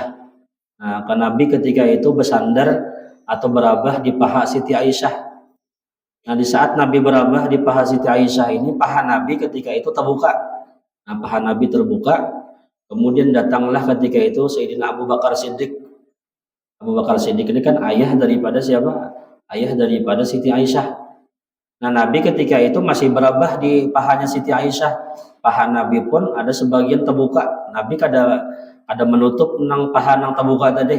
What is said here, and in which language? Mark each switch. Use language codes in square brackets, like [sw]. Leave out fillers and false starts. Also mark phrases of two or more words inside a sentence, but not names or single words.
[id] Nah, Nabi ketika itu bersandar atau berabah di paha Siti Aisyah. Nah, di saat Nabi berabah di paha Siti Aisyah ini, paha Nabi ketika itu terbuka. Nah, paha Nabi terbuka, kemudian datanglah ketika itu Sayyidina Abu Bakar Siddiq. Abu Bakar Siddiq ini kan ayah daripada siapa? Ayah daripada Siti Aisyah. Nah, Nabi ketika itu masih berabah di pahanya Siti Aisyah. Paha Nabi pun ada sebagian terbuka. Nabi kada menutup nang paha nang terbuka tadi.